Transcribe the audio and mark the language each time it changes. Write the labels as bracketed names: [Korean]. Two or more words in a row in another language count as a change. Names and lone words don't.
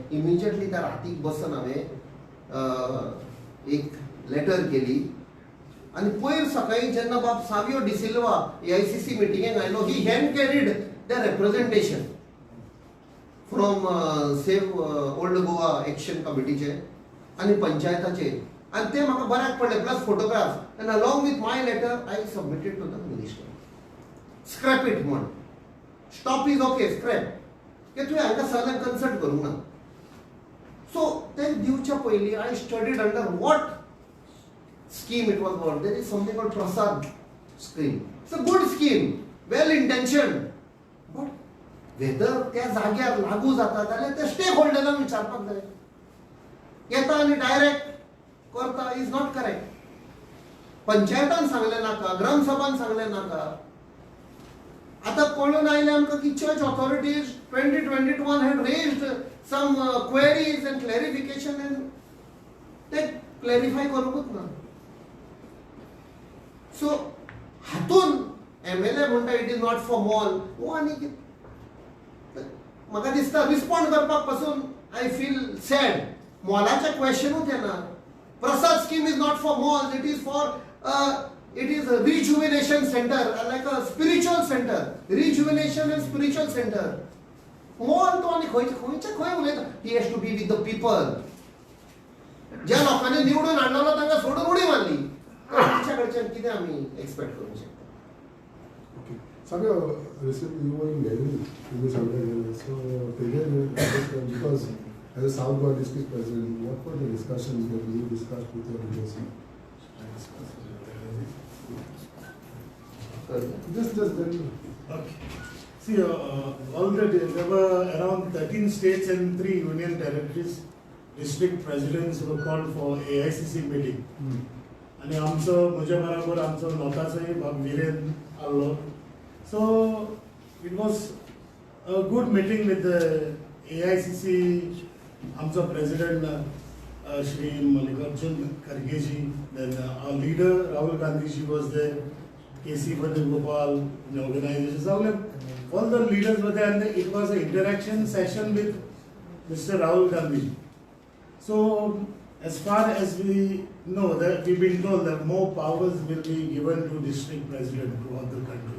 [Konkani] इमिजिएटली त्या रातीक बसून हांवें एक लेटर केली आनी पयर सकाळीं जेन्ना बाब सावियो डिसिल्वा AICC मिटिंगेक आयलो, [English] he hand carried the representation from Save Old Goa Action Committee [Konkani] आनी पंचायताचे, आनी ते म्हाका बऱ्याक पडले [English] plus photographs, and along with my letter I submitted to the minister. scrap it [Konkani] म्हण, [English] stop is okay, [Konkani] स्क्रॅप, की तुवें हांकां सगळ्यांक कन्सल्ट करूंक ना. [English] सो [Konkani] ते दिवच्या पयलीं [English] I studied under what scheme it was called. There is something called Prasad scheme. It's a good scheme, well intentioned, but whether [Konkani] त्या जाग्यार लागू जाता जाल्यार ते स्टेक होल्डरांक विचारपाक जाय. येता आनी डायरेक्ट करता [English] is not correct. [Konkani] पंचायतान सांगलें नाका, ग्रामसभान सांगलें नाका. आतां कळून आयलें आमकां की [English] church authorities [Konkani] 2021 [English] had raised some queries and clarification and [Konkani] ते क्लॅरिफाय करूंकूच ना. सो हातून MLA म्हणटा [English] it is not for mall, [Konkani] वो आनी कितें. म्हाका दिसता रिस्पॉन्ड करपाक पासून [English] I feel sad. [Konkani] मॉलाचे क्वेश्चनूच येना. [English] Prasad scheme is not for malls, it is for it is a rejuvenation center, like a spiritual center, rejuvenation and spiritual center. [Konkani] मॉल तो आनी खंयचे खंय उलयता. [English] He has to be with the people. [Konkani] ज्या लोकांनी निवडून हाडलेलो तांकां सोडून उडी मारली. तांच्या कडच्यान कितें आमी एक्सपेक्ट करूंक शकता. [English] Okay. Savio, recently you were in Delhi in this other so because as a South Goa district president, what were the discussions that you discussed with your leaders? Just tell me. Okay. See, already there were around 13 states and 3 union territories. District presidents were called for AICC meeting. [Konkani] आणि आमचं म्हज्या बरोबर आमचो नोताचोय बाब विरेन आल्लो. [English] So it was a good meeting with AICC. आमचो president Shri Mallikarjun Khargeji, then our leader Rahul Gandhiji was there, KC Venugopal, the organization, so all the leaders were there, and it was an interaction session with Mr. Rahul Gandhi. So as far as we know, that we've been told that more powers will be given to district president throughout the country.